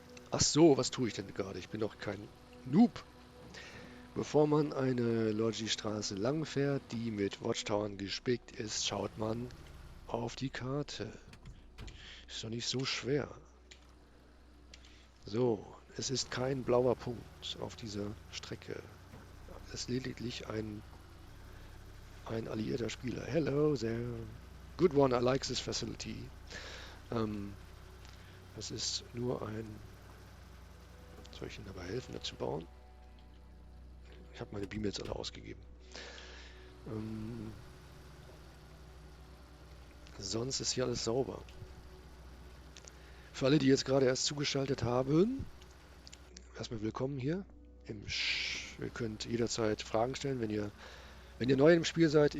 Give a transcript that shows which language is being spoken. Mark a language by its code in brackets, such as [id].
[de] Ach so, was tue ich denn gerade? Ich bin doch kein Noob. Bevor man eine Logi-Straße lang fährt, die mit Watchtowern gespickt ist, schaut man auf die Karte. Ist doch nicht so schwer. So, Es ist kein blauer Punkt auf dieser Strecke. Es ist lediglich ein alliierter Spieler. [en] Hello there. Good one, I like this facility. [de] Ähm, es ist nur ein... Soll ich Ihnen dabei helfen, das zu bauen? Ich habe meine Beam jetzt alle ausgegeben. Ähm, sonst ist hier alles sauber. Für alle, die jetzt gerade erst zugeschaltet haben, erstmal willkommen hier im Ihr könnt jederzeit Fragen stellen, wenn ihr neu im Spiel seid.